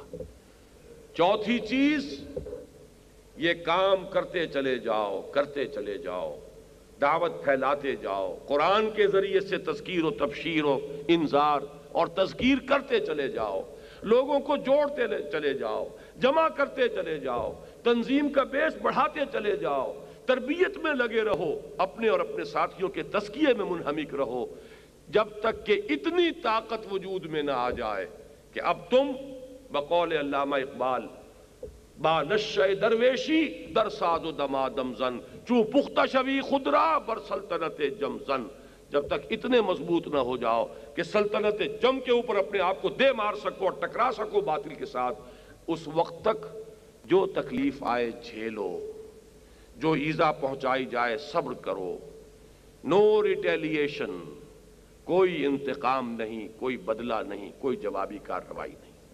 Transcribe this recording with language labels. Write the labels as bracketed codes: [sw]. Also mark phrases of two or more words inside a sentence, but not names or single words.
[ur] چوتھی چیز، یہ کام کرتے چلے جاؤ، کرتے چلے جاؤ، دعوت پھیلاتے جاؤ، قرآن کے ذریعے سے تذکیر و تبشیر و انذار اور تذکیر کرتے چلے جاؤ، لوگوں کو جوڑتے چلے جاؤ، جمع کرتے چلے جاؤ، تنظیم کا بیس بڑھاتے چلے جاؤ، تربیت میں لگے رہو، اپنے اور اپنے ساتھیوں کے تزکیے میں منہمک رہو، جب تک کہ اتنی طاقت وجود میں نہ آ جائے کہ اب تم بقول علامہ اقبال [fa] با نشہ درویشی در ساز و دمادم زن چوں پختہ شوی خودرا بر سلطنت جم زن، [ur] جب تک اتنے مضبوط نہ ہو جاؤ کہ سلطنت جم کے اوپر اپنے آپ کو دے مار سکو اور ٹکرا سکو باطل کے ساتھ، اس وقت تک جو تکلیف آئے جھیلو، جو ایذا پہنچائی جائے صبر کرو، [en] no retaliation, [ur] کوئی انتقام نہیں، کوئی بدلہ نہیں، کوئی جوابی کارروائی نہیں۔